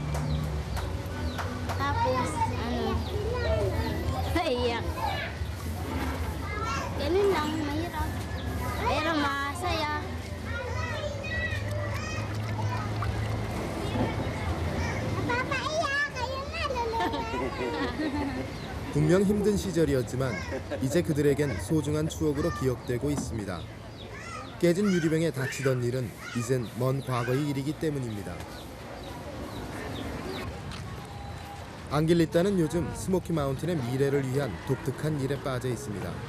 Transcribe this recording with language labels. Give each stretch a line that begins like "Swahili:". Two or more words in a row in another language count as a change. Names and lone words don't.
Filipino: Tapos, naiyak. Ganun lang, mahirap. Pero masaya. Napapaiyak, ayun na, lalo.
Korean: 분명 힘든 시절이었지만 이제 그들에겐 소중한 추억으로 기억되고 있습니다. 깨진 유리병에 다치던 일은 이젠 먼 과거의 일이기 때문입니다. 앙길리따는 요즘 스모키 마운틴의 미래를 위한 독특한 일에 빠져 있습니다.